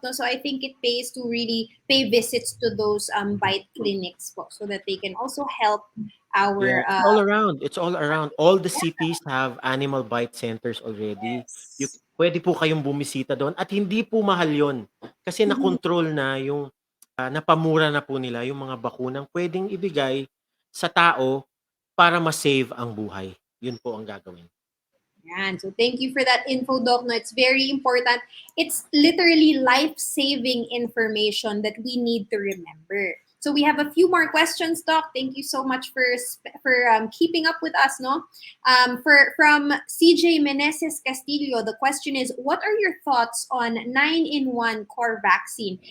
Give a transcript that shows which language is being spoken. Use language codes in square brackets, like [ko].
[en] No? So, I think it pays to really pay visits to those bite clinics po so that they can also help Yeah, it's all around. It's all around. All the cities have animal bite centers already. yes. [tl] Pwede po kayong bumisita doon at hindi po mahal 'yon. Kasi Mhm. na-control na yung napamura na po nila yung mga bakunang pwedeng ibigay sa tao para ma-save ang buhay. 'Yun po ang gagawin. Yan. [en] So, thank you for that info, Doc. No, it's very important. It's literally life-saving information that we need to remember. So we have a few more questions, Doc. Thank you so much for keeping up with us. No, from CJ Meneses Castillo, the question is, what are your thoughts on 9-in-1 core vaccine?